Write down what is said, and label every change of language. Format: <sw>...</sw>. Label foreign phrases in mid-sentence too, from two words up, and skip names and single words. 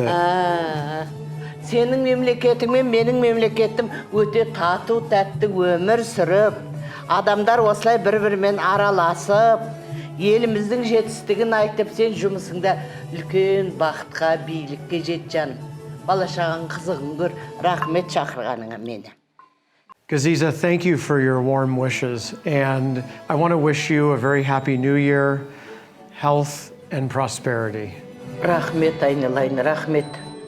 <kk>Сенің мемлекетің мен менің мемлекетім өте тату тәтті өмір сүріп, адамдар осылай бір-бірімен араласып, еліміздің жетістігін айтып, сен жұмысыңда үлкен бақытқа, бийлікке жет жаным. Бала-шағаң қызығын көр, рахмет шақырғаныңа мені.</kk> <en>Gaziza, thank you for your warm wishes, and I want to wish you a very happy new year, health and prosperity.</en> <kk>Рахмет айналайын, рахмет.</kk>